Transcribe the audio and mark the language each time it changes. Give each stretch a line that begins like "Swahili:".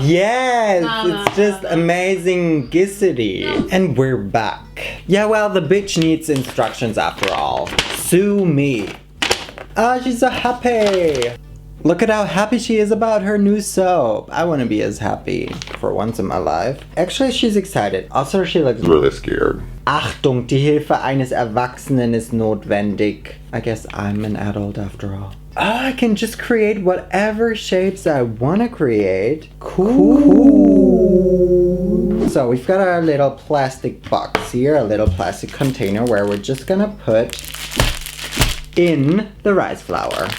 English: Yes, it's just amazing gizzity. And we're back. Yeah, well, the bitch needs instructions after all. Sue me. Ah, she's so happy. Look at how happy she is about her new soap. I want to be as happy for once in my life. Actually, she's excited. Also, she looks really scared.
German: Achtung, die Hilfe eines Erwachsenen ist notwendig.
English: I guess I'm an adult after all. Oh, I can just create whatever shapes I want to create. Cool. So we've got our little plastic box here, a little plastic container where we're just gonna put in the rice flour.